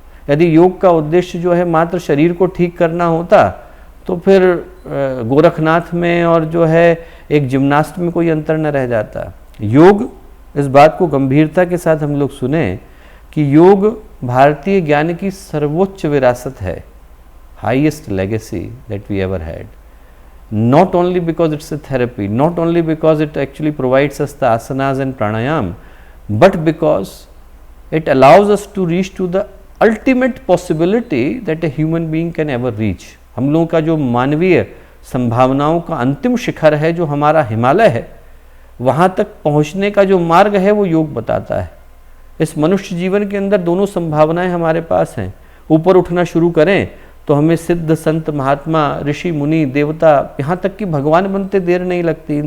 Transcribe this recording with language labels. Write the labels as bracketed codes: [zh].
[hi] यदि योग का उद्देश्य जो है मात्र शरीर को ठीक करना होता, तो फिर गोरखनाथ में और जो है एक जिम्नास्ट में कोई अंतर न रह जाता। योग, इस बात को गंभीरता के साथ हम लोग सुने कि योग भारतीय ज्ञान की सर्वोच्च विरासत है, [en] Highest legacy that we ever had. Not only because it's a therapy, not only because it actually provides us the asanas and pranayam, but because it allows us to reach to the ultimate possibility that a human being can ever reach। [hi] हम लोगों का जो मानवीय संभावनाओं का अंतिम शिखर है, जो हमारा हिमालय है, वहाँ तक पहुँचने का जो मार्ग है वो योग बताता है। इस मनुष्य जीवन के अंदर दोनों संभावनाएं हमारे पास हैं। ऊपर उठना शुरू करें तो हमें सिद्ध, संत, महात्मा, ऋषि, मुनि, देवता, यहाँ तक कि भगवान बनते देर नहीं लगती।